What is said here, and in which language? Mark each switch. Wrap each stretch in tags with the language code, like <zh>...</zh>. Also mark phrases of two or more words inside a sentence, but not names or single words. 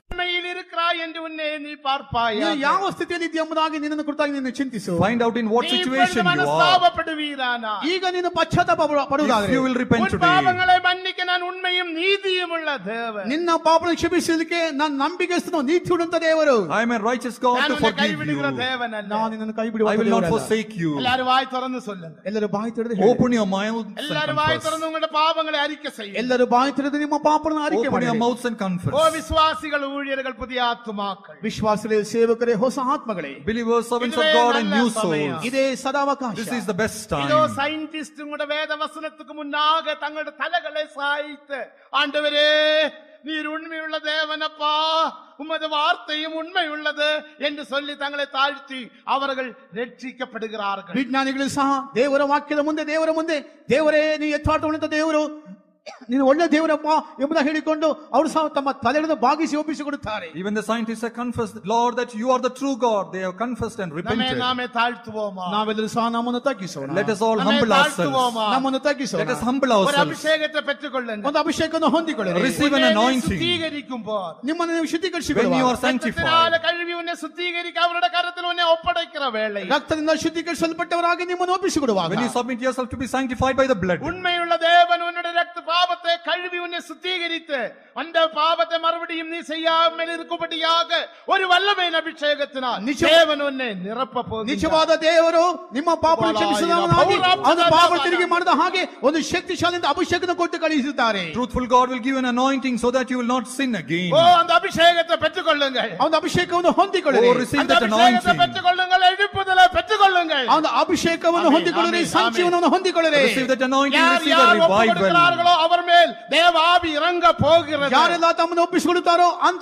<ta>உண்மையில் இருக்கிறாய் என்று உன்னை நீ</ta> <kn>ನೀನು</kn> <ta>பார்ப்பாயாக.</ta> <kn>ಯಾವ ಸ್ಥಿತಿಯಲ್ಲಿ ಇದೆಯಾ ಎಂಬುದಾಗಿ ನಿನ್ನನ್ನು ಕುರಿತಾಗಿ ನೀನು ಚಿಂತಿಸು.</kn> <en>Find out in what</en> <ta>நீ</ta> <en>situation</en> <ta>இப்பொழுது</ta> <en>you are.</en> <ta>மனஸ்தாபப்படுவீரானா?</ta> <kn>ಈಗ ನೀನು ಪಶ್ಚಾತ್ತಾಪ</kn> <en>If</en> <kn>ಪಡುವುದಾದರೆ</kn> <en>you will repent</en> <ta>உன்</ta> <en>today,</en> <ta>பாவங்களை மன்னிக்க நான் உண்மையும் நீதியும் உள்ள தேவன்.</ta> <kn>ನಿನ್ನ ಪಾಪಗಳನ್ನು ಕ್ಷಮಿಸಲಿಕ್ಕೆ ನಾನು ನಂಬಿಕೆಸ್ತನು ನೀತಿ ಉಳ್ಳಂತ ದೇವರು.</kn> <en>I am a righteous God</en> <ta>நான்</ta> <en>to</en> <ta>உன்னை</ta> <en>forgive</en> <ta>கைவிடுகிற</ta> <en>you.</en> <ta>தேவன் அல்ல.</ta> <kn>ನಾನು ನಿನ್ನನ್ನು ಕೈ</kn> <en>I</en> <kn>ಬಿಡುವಂತ</kn> <en>will not</en> <kn>ದೇವರಲ್ಲ.</kn> <en>forsake you.</en> <ta>எல்லாரும் வாய் திறந்து சொல்லுங்க.</ta> <kn>ಎಲ್ಲರೂ ಬಾಯಿ ತೆರೆದು ಹೇಳಿ.</kn> <en>Open your mouths and</en> <ta>எல்லாரும் வாய்</ta> <en>confess.</en> <ta>திறந்து உங்களுடைய பாவங்களை அறிக்கை செய்யுங்க.</ta> <kn>ಎಲ್ಲರೂ ಬಾಯಿ ತೆರೆದು ನಿಮ್ಮ ಪಾಪಗಳನ್ನು ಅರಿಕೆ</kn> <en>Open your</en> <kn>ಮಾಡಿ.</kn> <en>mouths and confess.</en> <ta>ஓ விசுவாசிகள் ஊழியர்கள் புதிய ஆத்துமாக்கள்,</ta> <kn>ವಿಶ್ವಾಸಲೇ ಸೇವಕರೇ ಹೊಸ ಆತ್ಮಗಳೇ,</kn> <en>Believers, servants of</en> <ta>இதுவே</ta> <en>God and</en> <ta>நல்ல</ta> <en>new</en> <ta>சமயம்.</ta> <en>souls.</en> <kn>ಇದೇ ಸದಾವಕಾಶ.</kn> <en>This is the best</en> <ta>இதோ</ta> <en>time.</en> <ta>சயின்டிஸ்ட் உங்களோட வேத வசனத்துக்கு முன்னாக தங்களுடைய தலைகளை சாய்த்து, ஆண்டவரே நீர் உண்மையுள்ள தேவனப்பா, உமது வார்த்தையும் உண்மை உள்ளது என்று சொல்லி தங்களை தாழ்த்தி அவர்கள் ரட்சிக்கப்படுகிறார்கள்.</ta> <kn>ವಿಜ್ಞಾನಿಗಳು ಸಹ ದೇವರ ವಾಕ್ಯದ ಮುಂದೆ ದೇವರ ಮುಂದೆ ದೇವರೇ ನೀ ಯಥಾರ್ಥವುಳ್ಳಂತ ದೇವರು, ನೀನು ಒಳ್ಳೆ ದೇವರಪ್ಪ ಎಂಬುದಾಗಿ ಹೇಳಿಕೊಂಡು ಅವರು ಸಹ ತಮ್ಮ ತಲೆಗಳನ್ನು ಬಾಗಿಸಿ ಒಪ್ಪಿಸಿಕೊಡುತ್ತಾರೆ.</kn> <en>Even the scientists have confessed, Lord, that you are the true God. They have confessed and repented.</en> <ta>நாமே தாழ்த்துவோமா?</ta> <kn>ನಾವೆಲ್ಲರೂ ಸಹ ನಮ್ಮನ್ನು ತಗ್ಗಿಸೋಣ.</kn> <en>Let us all</en> <ta>நாமே</ta> <en>humble ourselves.</en> <ta>தாழ்த்துவோமா?</ta> <kn>ನಮ್ಮನ್ನು ತಗ್ಗಿಸೋಣ.</kn> <en>Let us humble</en> <ta>ஒரு</ta> <en>ourselves.</en> <ta>அபிஷேகத்தை பெற்றுக்கொள்ளுங்க.</ta> <kn>ಒಂದು ಅಭಿಷೇಕವನ್ನು ಹೊಂದಿಕೊಳ್ಳಿ.</kn> <en>Receive an</en> <ta>உன்னை நீ</ta> <en>anointing.</en> <ta>சுத்திகரிக்கும் போது,</ta> <kn>ನಿಮ್ಮನ್ನು ನೀವು</kn> <en>When you</en> <kn>ಶುದ್ಧೀಕರಿಸಿಕೊಳ್ಳುವಾಗ,</kn> <en>are sanctified,</en> <ta>ரத்தத்தினால கழுவி உன்னை சுத்திகரிக்க அவருடைய கரத்தில் உன்னை ஒப்படைக்கிற வேளை,</ta> <kn>ರಕ್ತದಿಂದ ಶುದ್ಧೀಕರಿಸಲ್ಪಟ್ಟವರಾಗಿ ನಿಮ್ಮನ್ನು ಒಪ್ಪಿಸಿಕೊಡುವಾಗ,</kn> <en>when you submit yourself to be sanctified by the blood,</en> <ta>உண்மையுள்ள தேவன் உன்னுடைய ரத்த பாவத்தை கழுவி உன்னை சுத்திகரித்து அந்த பாவத்தை மறுபடியும் நீ செய்யாமல் இருக்கும்படியாக ஒரு வல்லமையின் அபிஷேகத்தினால் தேவன் உன்னை நிரப்ப போகிறார்.</ta> <kn>ನಿಜವಾದ ದೇವರು ನಿಮ್ಮ ಪಾಪವನ್ನು ಕ್ಷಮಿಸಿದವನಾಗಿ ಅದು ಪಾಪ ತಿರುಗಿ ಮಾಡಿದ ಹಾಗೆ ಒಂದು ಶಕ್ತಿಶಾಲಿಯಿಂದ ಅಭಿಷೇಕವನ್ನು ಕೊಟ್ಟು ಕಳುಹಿಸುತ್ತಾರೆ.</kn> <en>truthful God will give you an anointing so that you will not sin again.</en> <ta>ஓ அந்த அபிஷேகத்தை பெற்றுக்கொள்ளுங்கள்.</ta> <kn>ಅವನ ಅಭಿಷೇಕವನ್ನು ಹೊಂದಿಕೊಳ್ಳಿ.</kn> <en>Oh, receive</en> <ta>அந்த</ta> <en>that</en> <ta>அபிஷேகத்தை</ta> <en>anointing.</en> <ta>பெற்றுக்கொள்ளுங்கள், எழுப்புதலை பெற்றுக்கொள்ளுங்கள்.</ta> <kn>ಅವನ ಅಭಿಷೇಕವನ್ನು ಹೊಂದಿಕೊಳ್ಳಿರಿ, ಆಮೆನ್, ಸಂಜೀವನವನ್ನು ಹೊಂದಿಕೊಳ್ಳಿರಿ.</kn> <en>Receive that anointing,</en> <ta>யார்</ta> <en>receive a</en> <ta>யார்</ta> <en>revival.</en> <ta>ஒப்புக்கொடுக்கிறார்களோ அவர் மேல் தேவ ஆவி இறங்க போகிறது.</ta> <kn>ಯಾರೆಲ್ಲ ತಮ್ಮನ್ನು ಒಪ್ಪಿಸಿಕೊಳ್ಳುತ್ತಾರೋ ಅಂತ</kn>